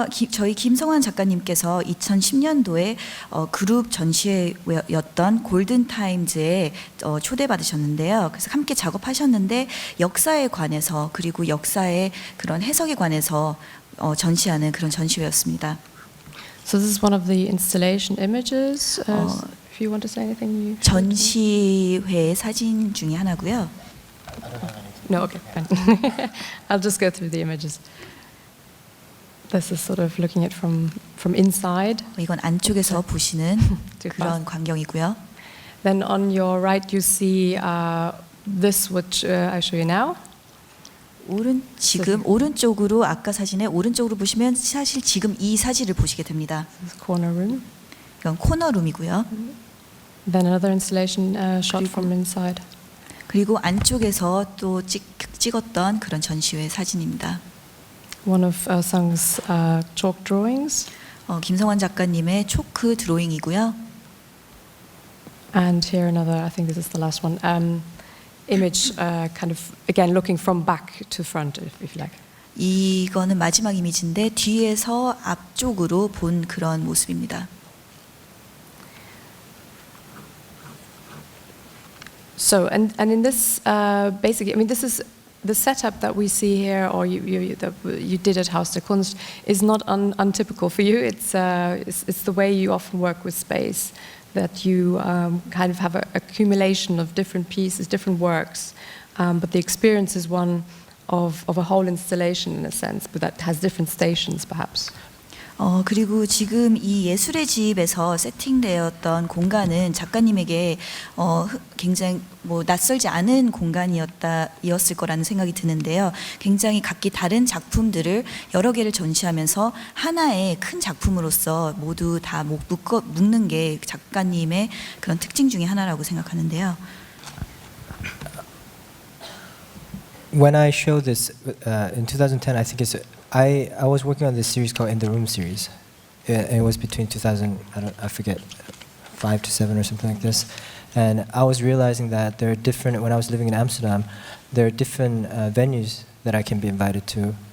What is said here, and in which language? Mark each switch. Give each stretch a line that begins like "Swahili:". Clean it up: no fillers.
Korean: 저희 김성환 작가님께서 2010년도에 그룹 전시회였던 골든 타임즈에 초대받으셨는데요. 그래서 함께 작업하셨는데 역사에 관해서 그리고 역사의 그런 해석에 관해서 전시하는 그런 전시회였습니다.
English: So this is one of the installation images. If you want to say anything, you
Korean: 전시회 사진 중에 하나고요.
English: No, okay, fine. I'll just go through the images. This is sort of looking at from inside.
Korean: 이건 안쪽에서 보시는 그런 광경이고요.
English: Then on your right you see this which I show you now.
Korean: 지금 오른쪽으로 아까 사진에 오른쪽으로 보시면 사실 지금 이 사진을 보시게 됩니다.
English: This is corner room.
Korean: 이건 코너룸이고요.
English: Then another installation shot from inside.
Korean: 그리고 안쪽에서 또 찍었던 그런 전시회 사진입니다.
English: One of Sang's chalk drawings.
Korean: 김성환 작가님의 초크 드로잉이고요.
English: And here another, I think this is the last one, image kind of, again, looking from back to front, if you like.
Korean: 이거는 마지막 이미지인데 뒤에서 앞쪽으로 본 그런 모습입니다.
English: So, and in this, basically, I mean, this is the setup that we see here, or you did at Haus der Kunst, is not untypical for you. It's the way you often work with space, that you kind of have an accumulation of different pieces, different works, but the experience is one of a whole installation in a sense, but that has different stations perhaps.
Korean: 그리고 지금 이 예술의 집에서 세팅되었던 공간은 작가님에게 굉장히 낯설지 않은 공간이었을 거라는 생각이 드는데요. 굉장히 각기 다른 작품들을 여러 개를 전시하면서 하나의 큰 작품으로서 모두 다 묶는 게 작가님의 그런 특징 중에 하나라고 생각하는데요.
English: When I showed this in 2010, I think I was working on this series called In the Room series. It was between 2000, I forget, 5 to 7 or something like this. And I was realizing that there are different, when I was living in Amsterdam, there are different venues that I can be invited to.